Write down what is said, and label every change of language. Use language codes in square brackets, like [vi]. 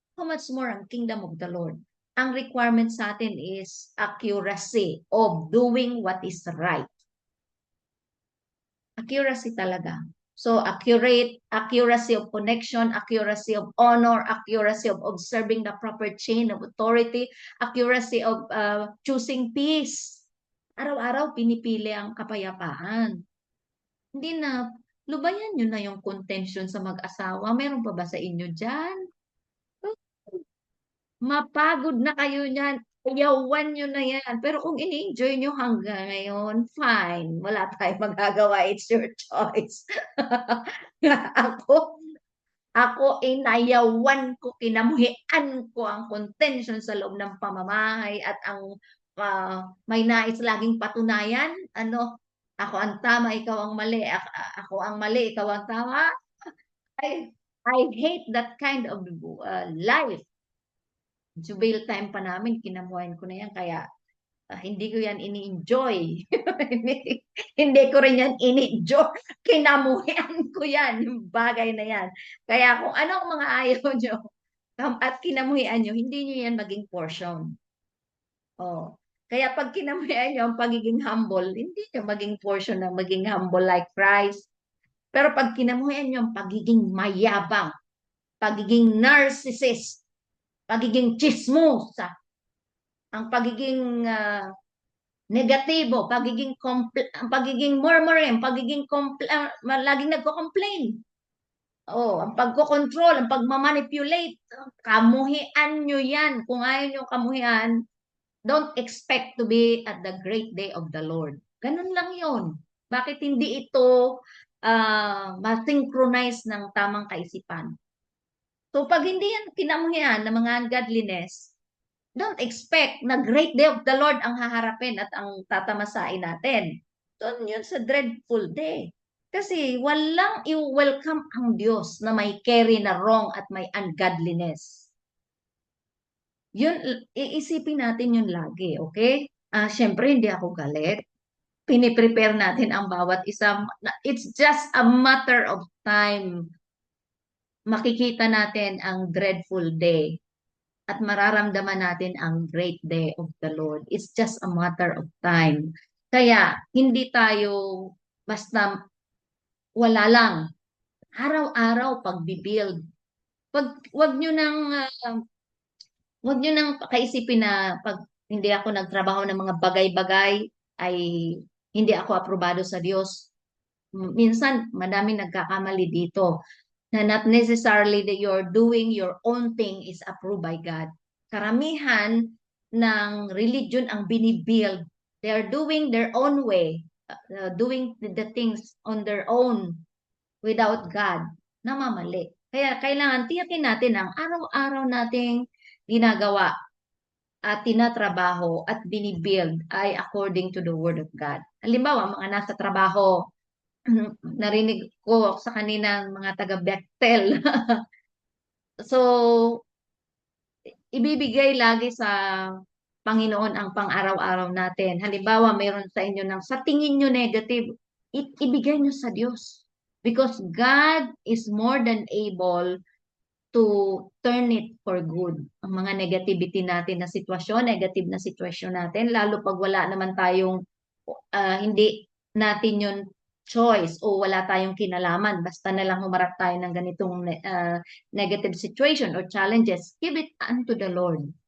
[en] How much more ang kingdom of the Lord? [tl] Ang requirement sa atin [en] is accuracy of doing what is right. Accuracy talaga. So, accuracy of connection, accuracy of honor, accuracy of observing the proper chain of authority, accuracy of choosing peace. [tl] Araw-araw, pinipili ang kapayapaan. Hindi na, lubayan nyo na yung contention sa mag-asawa. Meron pa ba sa inyo dyan? Mapagod na kayo niyan. Yawan nyo na yan. Pero kung ini-enjoy nyo hanggang ngayon, fine. Wala tayong magagawa. [en] It's your choice. [tl] Ako, ako inayawan ko, kinamuhian ko ang contention sa loob ng pamamahay at ang may nais laging patunayan. Ano, ako ang tama, ikaw ang mali. Ako ang mali, ikaw ang tama. [en] I, I hate that kind of life. [tl] Jubail time pa namin, kinamuhan ko na yan. Kaya hindi ko yan ini-enjoy. Hindi ko rin yan ini-enjoy. Kinamuhian ko yan, yung bagay na yan. Kaya kung ano ang mga ayaw nyo at kinamuhian nyo, hindi nyo yan maging portion. Oh. Kaya pag kinamuhian nyo ang pagiging humble, hindi nyo maging portion ng maging humble like Christ. Pero pag kinamuhian nyo ang pagiging mayabang, pagiging narcissist, pagiging chismosa, ang pagiging negatibo, pagiging murmuring, laging nagko-complain. Oh, ang pagkokontrol, ang pagmamanipulate, kamuhian nyo yan. Kung ayaw nyo kamuhian, [en] don't expect to be at the great day of the Lord. [tl] Ganun lang yon. Bakit hindi ito ma-synchronize ng tamang kaisipan? So pag hindi yan kinamuhian ng mga ungodliness, [en] don't expect [tl] na great day of the Lord ang haharapin at ang tatamasain natin. So yun sa dreadful day. Kasi walang i-welcome ang Diyos na may carry na wrong at may ungodliness. Yun, iisipin natin yun lagi, okay? Syempre, hindi ako galit. Piniprepare natin ang bawat isa. [en] It's just a matter of time. [tl] Makikita natin ang dreadful day at mararamdaman natin [en] ang great day of the Lord. It's just a matter of time. [tl] Kaya, hindi tayo basta wala lang. Araw-araw pagbibuild. Wag nyo nang Huwag nyo nang kaisipin na pag hindi ako nagtrabaho ng mga bagay-bagay ay hindi ako aprobado sa Diyos. Minsan, madami nagkakamali dito na [en] not necessarily that you're doing your own thing is approved by God. [tl] Karamihan ng religion ang binibuild. [en] They're doing their own way, doing the things on their own without God. [tl] Namamali. Kaya kailangan tiyakin natin ang araw-araw nating ginagawa at tinatrabaho at binibuild ay according to the Word of God. Halimbawa, mga nasa trabaho, narinig ko sa kaninang mga taga-Bechtel. So, ibibigay lagi sa Panginoon ang pang-araw-araw natin. Halimbawa, mayroon sa inyo ng sa tingin nyo negative, ibigay nyo sa Diyos. [en] Because God is more than able to turn it for good. [tl] Ang mga negativity natin na sitwasyon, negative na sitwasyon natin, lalo pag wala naman tayong, hindi natin yun choice o wala tayong kinalaman, basta na lang humarap tayo ng ganitong negative situation or challenges, [en] give it unto the Lord.